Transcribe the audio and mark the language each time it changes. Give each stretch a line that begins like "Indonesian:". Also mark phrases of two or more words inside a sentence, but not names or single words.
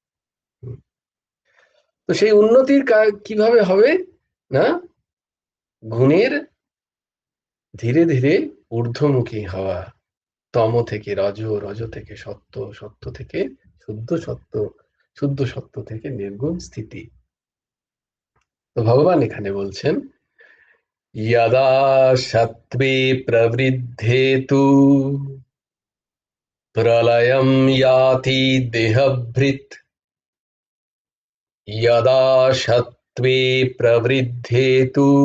Bangla: তো সেই উন্নতির কিভাবে হবে না, গুণের ধীরে ধীরে ঊর্ধ্বমুখী হওয়া, তম থেকে রজ, রজ থেকে সত্য, সত্য থেকে শুদ্ধ সত্য, শুদ্ধ সত্য থেকে নির্গুণ স্থিতি। তো ভগবান এখানে বলছেন,
Sanskrit: यदा सत्त्वे प्रवृद्धे तु प्रलयं याति देहभृत्, यदा सत्त्वे प्रवृद्धे तु